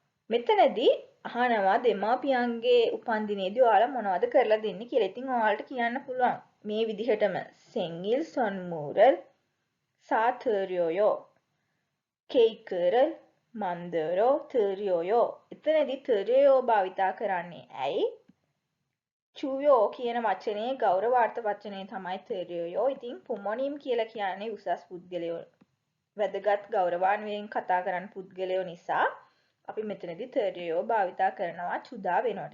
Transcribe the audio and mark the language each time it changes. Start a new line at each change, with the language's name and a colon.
Sinhala: මෙතනදී අහනවා දෙමාපියන්ගේ උපන්දිනේදී ඔයාලා මොනවද කරලා දෙන්නේ කියලා. ඉතින් ඔයාලට කියන්න පුළුවන් මේ විදිහටම
Korean: 생일 선물을 사드려요. 케이크를 만들어 드려요.
Sinhala: එතනදී 드려요 භාවිතා කරන්නේ ඇයි? චුයෝ කියන වචනේ ගෞරවාර්ථ වචනේ තමයි 드려요. ඉතින් පුමොනිම් කියලා කියන්නේ උසස් පුද්ගලයෝ. වැදගත් ගෞරවාන්වයෙන් කතා කරන පුද්ගලයෝ නිසා අපි මෙතනදී 드려요 භාවිතා කරනවා චුදා වෙනවට.